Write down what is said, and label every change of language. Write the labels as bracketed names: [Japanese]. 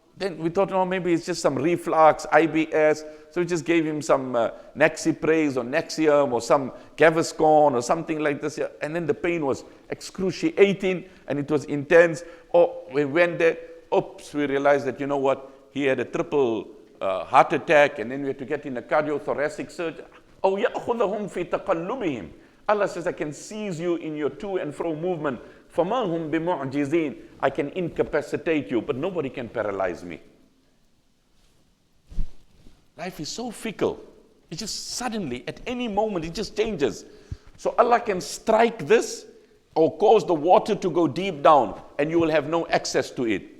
[English] Then we thought, no, maybe it's just some reflux, IBS. So we just gave him some Nexipraise or Nexium or some Gaviscon or something like this. And then the pain was excruciating and it was intense. Oh, we went there. Oops, we realized that, you know what? He had a triple heart attack, and then we had to get in a cardiothoracic surgery. [Arabic] Oh, يَأْخُذَهُمْ فِي تَقَلُّبِهِمْ. [English] Allah says, I can seize you in your to and fro movement. [Arabic] فَمَا هُمْ بِمُعْجِزِينَ. [English] I can incapacitate you, but nobody can paralyze me. Life is so fickle. It just suddenly, at any moment, it just changes. So Allah can strike this or cause the water to go deep down, and you will have no access to it.